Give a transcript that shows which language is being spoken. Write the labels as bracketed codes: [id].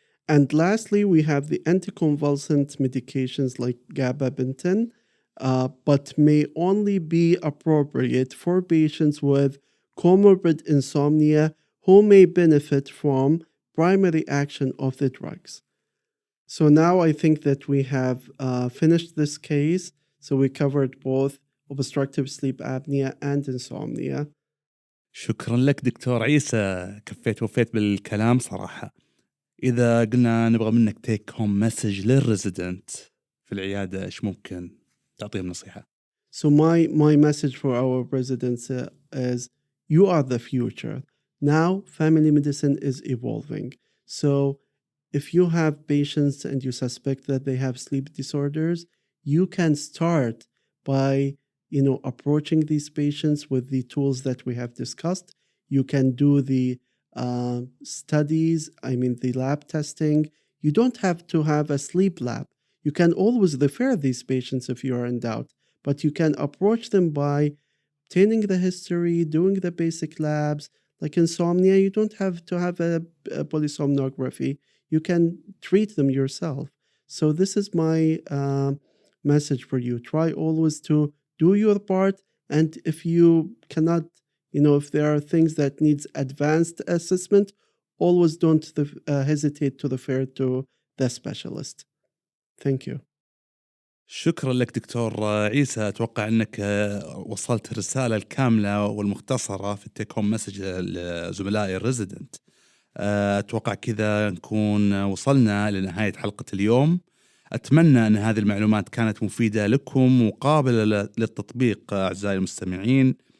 [en] And lastly, we have the anticonvulsant medications like gabapentin, but may only be appropriate for patients with comorbid insomnia who may benefit from primary action of the drugs. So now I think that we have finished this case. So we covered both obstructive sleep apnea and insomnia. [ar] شكرا لك دكتور عيسى، كفيت وفيت بالكلام صراحة. إذا قلنا نبغى منك تيك هوم مسج للريزيدنت في العيادة، إيش ممكن تعطيهم نصيحة؟ [en] So my message for our residents is you are the future. Now family medicine is evolving. So if you have patients and you suspect that they have sleep disorders, you can start by approaching these patients with the tools that we have discussed. You can do the studies, the lab testing. You don't have to have a sleep lab. You can always refer these patients if you are in doubt, but you can approach them by obtaining the history, doing the basic labs. Like insomnia, you don't have to have a polysomnography. You can treat them yourself. So this is my message for you. Try always to do your part, and if you cannot, if there are things that needs advanced assessment, always don't hesitate to refer to the specialist. Thank you. [ar] شكرا لك دكتور عيسى. أتوقع أنك وصلت الرسالة الكاملة والمختصرة في التيك هوم مسج لزملائي الريزيدنت. أتوقع كذا نكون وصلنا لنهاية حلقة اليوم. أتمنى أن هذه المعلومات كانت مفيدة لكم وقابلة للتطبيق أعزائي المستمعين.